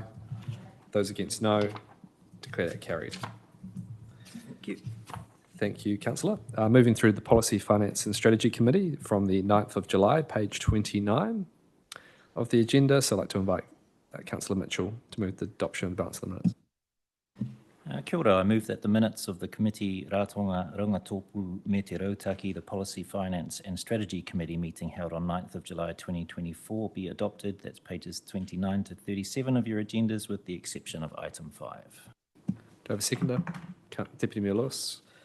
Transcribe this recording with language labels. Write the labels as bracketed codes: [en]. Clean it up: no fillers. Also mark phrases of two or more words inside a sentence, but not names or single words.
[en] Those against no. Declare that carried. Thank you. Thank you, Councillor. Moving through the Policy, Finance and Strategy Committee from the 9th of July, page 29 of the agenda. So I'd like to invite Councillor Mitchell to move the adoption of the balance of the minutes. [mi] Kia ora, [en] I move that the minutes of the Committee Ratonga Rangatopu Me Te Rautaki, the Policy, Finance and Strategy Committee meeting held on 9th of July 2024 be adopted. That's pages 29 to 37 of your agendas, with the exception of item 5. Do I have a seconder? Deputy Mayor Lewis.